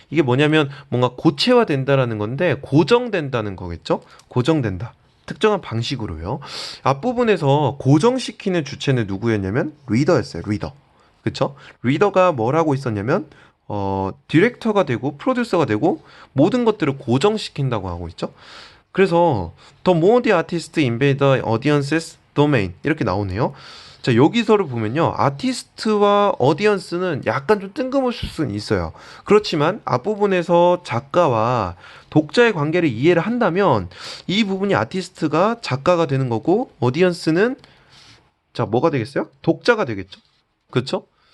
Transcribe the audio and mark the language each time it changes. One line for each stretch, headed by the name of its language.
Korean: 이게 뭐냐면 뭔가 고체화된다라는 건데 고정된다는 거겠죠? 고정된다. 특정한 방식으로요. 앞부분에서 고정시키는 주체는 누구였냐면 리더였어요. 리더. 그쵸? 리더가 뭘 하고 있었냐면 디렉터가 되고 프로듀서가 되고 모든 것들을 고정시킨다고 하고 있죠. 그래서
English: The more the artist invade the audience's domain
Korean: 이렇게 나오네요. 자, 여기서를 보면요. 아티스트와 어디언스는 약간 좀 뜬금없을 수는 있어요. 그렇지만 앞부분에서 작가와 독자의 관계를 이해를 한다면 이 부분이 아티스트가 작가가 되는 거고 어디언스는 자, 뭐가 되겠어요? 독자가 되겠죠. 그렇죠?